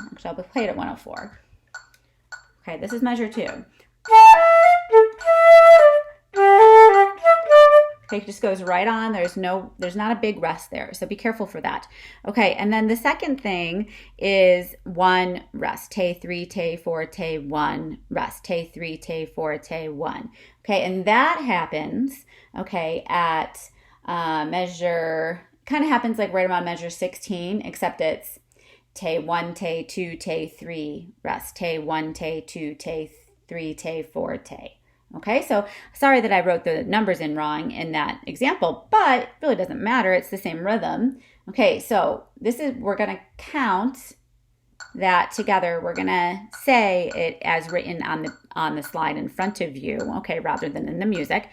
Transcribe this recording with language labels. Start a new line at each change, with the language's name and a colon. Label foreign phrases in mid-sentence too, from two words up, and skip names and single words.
English: Actually, I'll play it at 104. Okay, this is measure 2. Okay, it just goes right on. There's not a big rest there, so be careful for that. Okay, and then the second thing is 1 rest. Te 3, te 4, te 1 rest. Te 3, te 4, te 1. Okay, and that happens, okay, at measure, kind of happens like right around measure 16, except it's te 1, te 2, te 3 rest. Te 1, te 2, te 3, te 4, te. Okay, so sorry that I wrote the numbers in wrong in that example, but it really doesn't matter. It's the same rhythm. Okay, so we're going to count that together. We're going to say it as written on the slide in front of you, okay, rather than in the music.